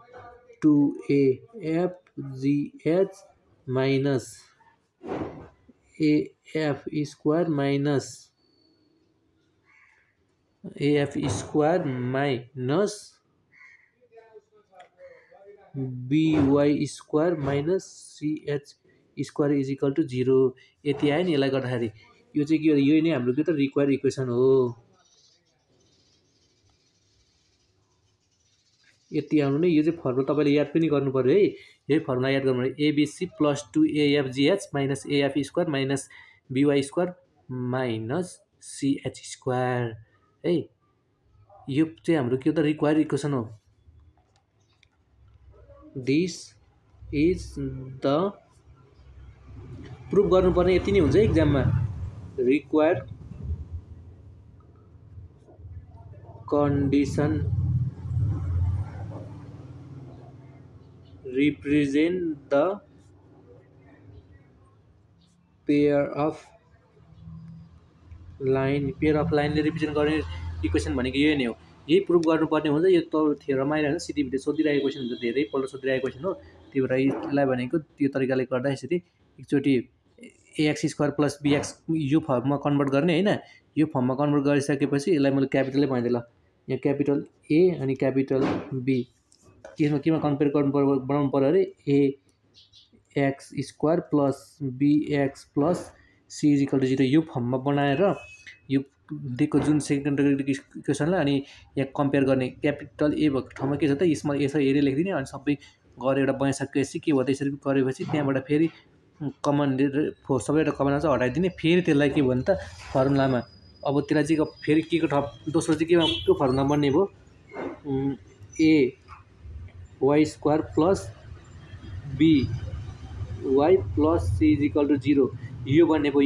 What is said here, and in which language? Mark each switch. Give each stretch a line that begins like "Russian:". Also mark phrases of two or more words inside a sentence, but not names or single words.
English: 2 AF GH minus AF square minus BY square minus CH square is equal to 0
Nepali: यति आयो नि। यसलाई गर्दाखेरि यो चाहिँ के हो, यो नै हाम्रो के त
English: required equation
Nepali: हो। यति आउनु नै, यो चाहिँ फर्मुला तपाईँले याद पनि गर्नु पर्यो है। यही फर्मुला याद गर्नु पर्यो,
English: ABC plus 2AFGH minus AF square minus BY square minus CH square है।
Nepali: यो चाहिँ हाम्रो के हो त
English: required equation
Nepali: हो।
English: this is the proof
Nepali: गर्नुपर्ने यति नै हुन्छ एक्जाममा।
English: required condition represent the pair of line
Nepali: ले रिप्रेजेन्ट गर्ने इक्वेसन भनेको यही नै हो। यही प्रुफ गर्नुपर्ने हुन्छ। यो त थ्योरममा आइरहेको सिटीभिटी सोधिरहेको क्वेसन हुन्छ, धेरैपल्ट सोधिरहेको क्वेसन हो। त्यही भएर यसलाई भनेको त्यो तरिकाले गर्दा यसरी एकचोटि
English: AX square plus BX
Nepali: यो फर्ममा कन्भर्ट गर्ने होइन। यो फर्ममा कन्भर्ट गरिसकेपछि यसलाई मैले क्यापिटलै भनिदिएँ ल। यहाँ क्यापिटल A अनि क्यापिटल B केमा कम्पेयर बनाउनु पऱ्यो अरे
English: AX square plus BX plus C is equal to 0
Nepali: यो फर्ममा बनाएर यो दिएको जुन सेकेन्डरी इक्वेसनलाई अनि यहाँ कम्पेयर गर्ने। क्यापिटल A भएको ठाउँमा के छ त स्मल A छ, एरै लेखिदिने अनि सबै गरेर बनाइसकेपछि के भयो त यसरी गरेपछि त्यहाँबाट फेरि कमन सबैवटा कमन आउँछ हटाइदिने। फेरि त्यसलाई के भयो त फर्मुलामा अब त्यसलाई चाहिँ फेरि के को दोस्रो चाहिँ केमा को फर्मुला बन्ने भयो
English: AY square plus BY plus C is equal to 0
Nepali: यो बन्ने भयो।